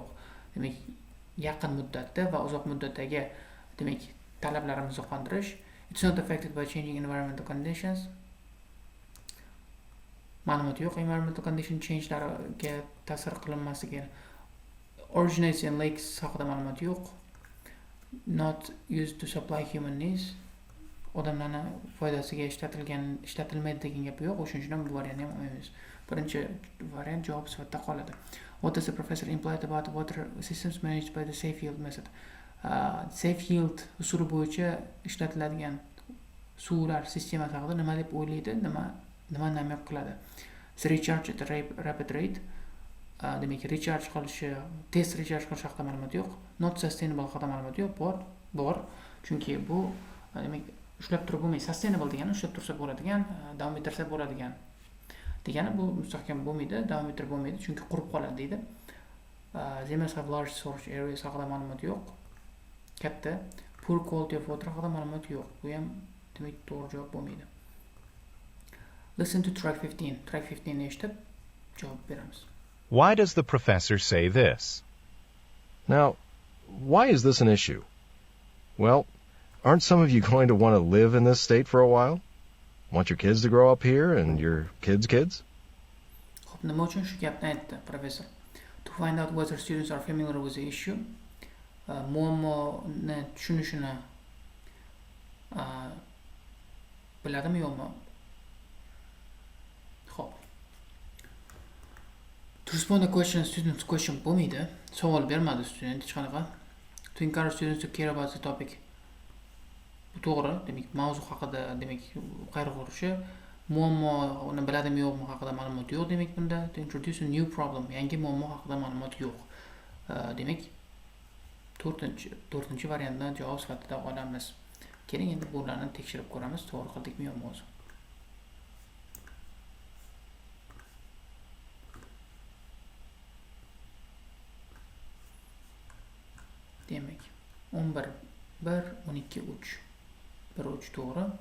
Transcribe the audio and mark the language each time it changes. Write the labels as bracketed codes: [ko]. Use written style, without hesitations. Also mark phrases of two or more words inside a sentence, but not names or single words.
[uz] Demak, yaqin muddatda va uzoq muddatdagi demak talablarimizni qondirish. [en] It's not affected by changing environmental conditions. [uz] Ma'lumot yo'q, [en] environmental condition [uz] change'larga ta'sir qilinmasligi. [en] Originates in lakes [uz] haqida ma'lumot yo'q. [en] Not used to supply human needs. [uz] Odamlarning foydasiga ishlatilmaydi degan gap yo'q. O'shuning uchun bu variantni ham olmaymiz. Birinchi variant javob sifatida qoladi. [en] What does the professor implied about water systems managed by the safe yield method? [uz] Safe yield usuli bo'yicha ishlatiladigan suvlar sistemasi haqida nima deb o'ylaydi, nima namoyon qiladi? [en] The recharge at a rapid rate. [uz] Demak, recharge qilishi, test recharge qilish haqida ma'lumot yo'q. [en] Not sustainable [uz] haqida ma'lumot yo'q. Bor. Chunki bu demak ushlab turib bo'lmaydi. Sustainable degani ushlab tursa bo'ladigan, davom ettirsa bo'ladigan. Degani bu mustahkam bo'lmaydi, davom ettirib bo'lmaydi, chunki qurib qoladi deydi. [en] They must have large storage areas [uz] haqida ma'lumot yo'q. Katta. [en] Poor quality of water [uz] haqida ma'lumot yo'q. Bu ham demak to'g'ri javob bo'lmaydi. [en] Listen to track 15. [uz] Track 15 ni eshitib javob beramiz. [en] Why does the professor say this? Now, why is this an issue? Well, aren't some of you going to want to live in this state for a while? Want your kids to grow up here and your kids' kids? [uz] Xo'p, nima uchun shu gapni aytdi professor? [en] To find out whether students are familiar with the issue. [uz] Muammoni tushunishini biladimi yo'qmi? Xo'p. [en] To respond to question, student's question bo'lmaydi. [uz] Savol bermadi student hech qanaqa. [en] To encourage students to care about the topic. [uz] Bu to'g'ri, demak mavzu haqida demak qayg'urishi, muammoni biladimi yo'qmi haqida ma'lumot yo'q demak bunda. [en] To introduce a new problem, [uz] yangi muammo haqida ma'lumot yo'q. Demak 4-variantni javob sifatida olamiz. Keling endi bularni tekshirib ko'ramiz, to'g'ri qildikmi yo'qmi o'zi. Demak 11 1 12 3 1 3 to'g'ri.